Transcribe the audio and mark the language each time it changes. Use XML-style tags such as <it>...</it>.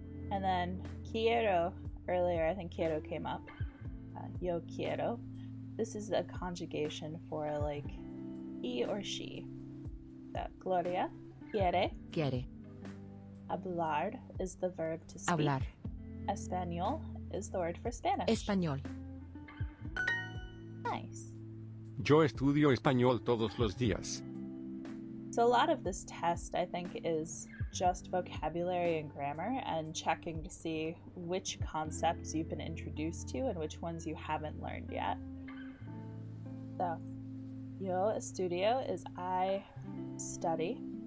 <en>And then quiero, earlier I think quiero came up.</en> <es>Yo quiero.</es> <en>This is a conjugation for like he or she. So Gloria quiere.</en> <es>Quiere.</es> <en>Hablar is the verb to speak.</en> <es>Hablar.</es> <en>Español is the word for Spanish.</en> <es>Español.</es> <en>Nice.</en> <es>Yo estudio español todos los días.</es> <en>So a lot of this test, I think, is just vocabulary and grammar and checking to see which concepts you've been introduced to and which ones you haven't learned yet. So,</en> <es>yo estudio</es> <en>is I study.</en>